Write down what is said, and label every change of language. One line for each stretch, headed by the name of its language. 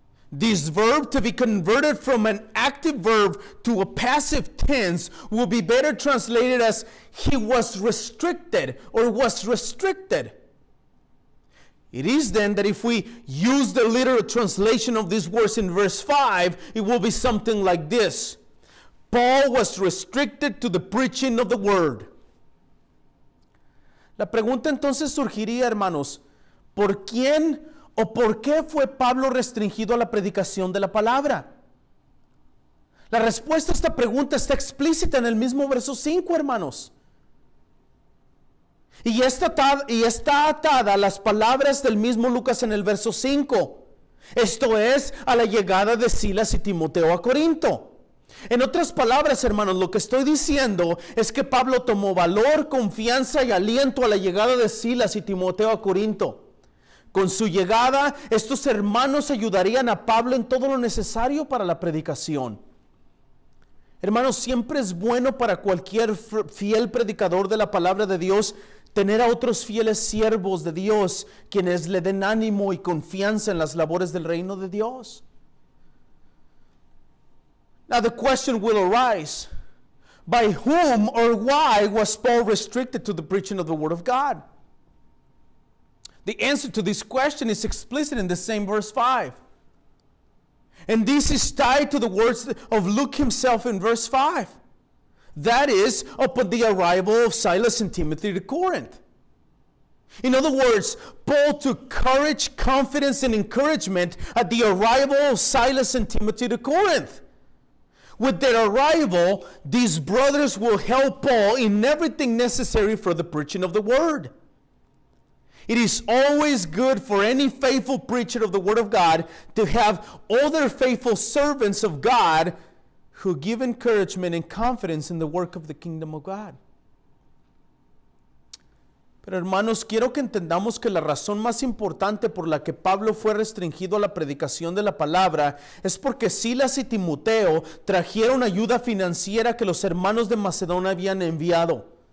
English: This verb, to be converted from an active verb to a passive tense, will be better translated as he was restricted or was restricted. It is then that if we use the literal translation of these words in verse 5, it will be something like this: Paul was restricted to the preaching of the word.
Spanish: La pregunta entonces surgiría, hermanos, ¿por quién o por qué fue Pablo restringido a la predicación de la palabra? La respuesta a esta pregunta está explícita en el mismo verso 5, hermanos. Y está atada a las palabras del mismo Lucas en el verso 5. Esto es, a la llegada de Silas y Timoteo a Corinto. En otras palabras, hermanos, lo que estoy diciendo es que Pablo tomó valor, confianza y aliento a la llegada de Silas y Timoteo a Corinto. Con su llegada, estos hermanos ayudarían a Pablo en todo lo necesario para la predicación. Hermanos, siempre es bueno para cualquier fiel predicador de la palabra de Dios tener a otros fieles siervos de Dios quienes le den ánimo y confianza en las labores del reino de Dios.
English: Now the question will arise, by whom or why was Paul restricted to the preaching of the Word of God? The answer to this question is explicit in the same verse 5. And this is tied to the words of Luke himself in verse 5. That is, upon the arrival of Silas and Timothy to Corinth. In other words, Paul took courage, confidence, and encouragement at the arrival of Silas and Timothy to Corinth. With their arrival, these brothers will help Paul in everything necessary for the preaching of the word. It is always good for any faithful preacher of the word of God to have other faithful servants of God who give encouragement and confidence in the work of the kingdom of God.
Spanish: Pero hermanos, quiero que entendamos que la razón más importante por la que Pablo fue restringido a la predicación de la palabra es porque Silas y Timoteo trajeron ayuda financiera que los hermanos de Macedonia habían enviado.